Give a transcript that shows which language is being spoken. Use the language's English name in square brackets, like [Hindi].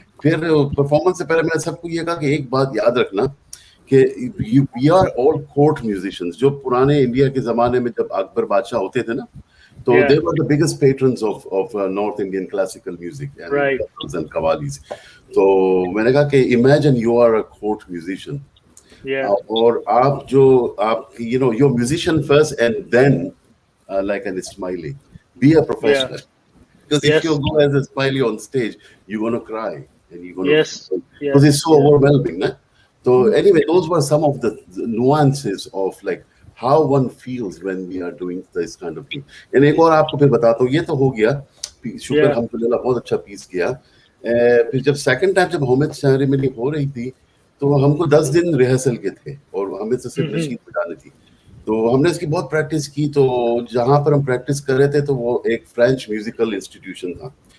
[Hindi] फिर परफॉर्मेंस से पहले मैंने सबको ये कहा कि एक बात याद रखना कि [English] We are all court musicians. [Hindi] जो पुराने इंडिया के जमाने में जब अकबर बादशाह होते थे ना, तो [English] they were the biggest patrons of North Indian classical music and qawwalis. [Hindi] तो मैंने कहा कि [English] imagine you are a court musician. [Hindi] और आप [English] you're musician first and then like an Ismaili, be a professional. Because if you go as a smiley on stage, you're gonna cry and you're gonna because it's so overwhelming, na? So anyway, those were some of the nuances of like how one feels when we are doing this kind of thing. [Hindi] And एक और आपको फिर बताता हूँ, ये तो हो गया, शुक्र अल्हम्दुलिल्लाह बहुत अच्छा पीस किया। फिर जब सेकंड टाइम जब होमिद सेरेमनी हो रही थी, तो हमको 10 दिन रिहर्सल के थे और हमें तो सिर्फ नशीद बजानी थी। तो हमने इसकी बहुत प्रैक्टिस की। तो जहाँ पर हम प्रैक्टिस कर रहे थे तो वो एक फ्रेंच म्यूजिकल इंस्टीट्यूशन था।